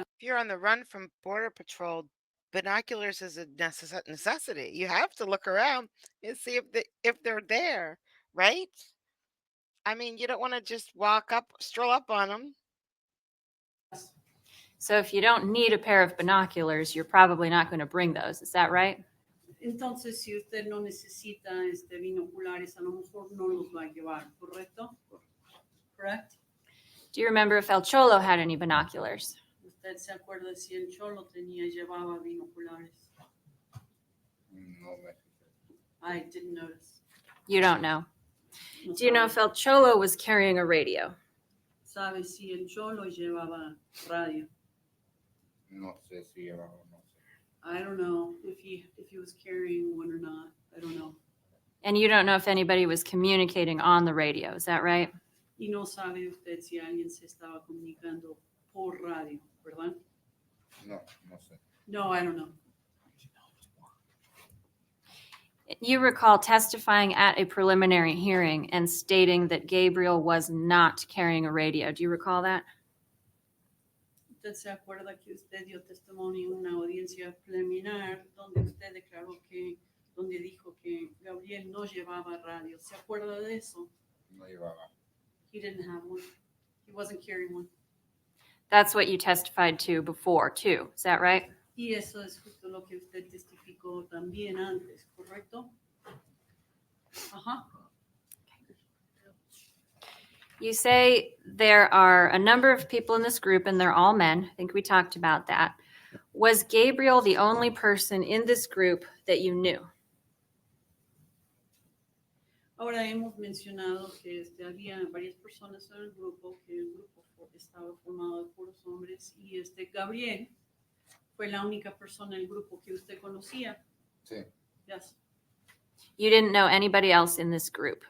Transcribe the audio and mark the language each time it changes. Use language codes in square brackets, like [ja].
[en] If you're on the run from Border Patrol, binoculars is a necessity. You have to look around and see if they're there, right? I mean, you don't want to just stroll up on them. So if you don't need a pair of binoculars, you're probably not going to bring those. Is that right? [es] Entonces, si usted no necesita binoculares, a lo mejor no los va a llevar, ¿correcto? [en] Correct? Do you remember if El Cholo had any binoculars? [es] ¿Usted se acuerda si el Cholo llevaba binoculares? No me. [en] I didn't notice. You don't know. [es] No [en] Do you know [es] sabe. [en] if El Cholo was carrying a radio? [es] ¿Sabe si el Cholo llevaba radio? No sé si llevaba o no sé. [en] I don't know if he was carrying one or not. I don't know. And you don't know if anybody was communicating on the radio. Is that right? [es] Y no sabe usted si alguien se estaba comunicando por radio, ¿verdad? No, no sé. [en] No, I don't know. You recall testifying at a preliminary hearing and stating that Gabriel was not carrying a radio. Do you recall that? [es] ¿Usted se acuerda que usted dio testimonio en una audiencia preliminar donde usted declaró donde dijo que Gabriel no llevaba radio? ¿Se acuerda de eso? No llevaba. [en] He didn't have one. He wasn't carrying one. That's what you testified to before, too. Is that right? [es] Y eso es justo lo que usted testificó también antes, ¿correcto? Ajá. [en] You say there are a number of people in this group and they're all men. I think we talked about that. Was Gabriel the only person in this group that you knew? [es] Ahora hemos mencionado que había varias personas en el grupo, que el grupo estaba formado de puros hombres y Gabriel fue la única persona en el grupo que usted conocía. Sí. [en] Yes. You didn't know anybody else in this group.